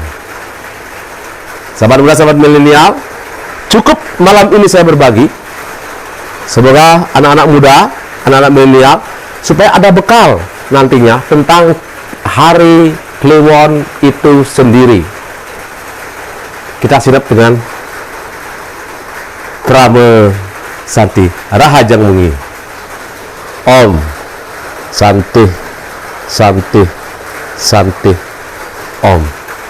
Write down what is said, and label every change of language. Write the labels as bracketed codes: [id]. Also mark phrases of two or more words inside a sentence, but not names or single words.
[id] Sahabat muda, sahabat milenial, cukup malam ini saya berbagi. Semoga anak-anak muda, anak-anak milenial, supaya ada bekal nantinya tentang hari Kliwon itu sendiri. Kita sirap dengan Krama Santi Rahajang Mungi. [sa] Om Santi Santi Santi Om.